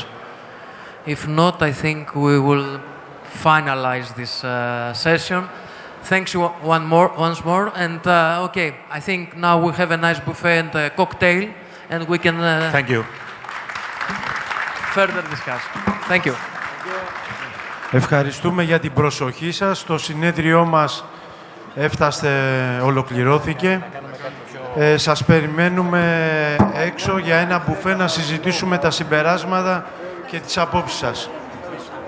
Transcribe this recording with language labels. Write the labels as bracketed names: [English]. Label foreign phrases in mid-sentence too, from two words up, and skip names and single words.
[English] If not, I think we will finalize this session. Thanks you once more. And okay, I think now we have a nice buffet and a cocktail, and we can Thank you. further discuss. Thank you. [Greek] Ευχαριστούμε για την προσοχή σας. Το συνέδριό μας ολοκληρώθηκε. Σας περιμένουμε έξω για ένα μπουφέ να συζητήσουμε τα συμπεράσματα και τις απόψεις σας.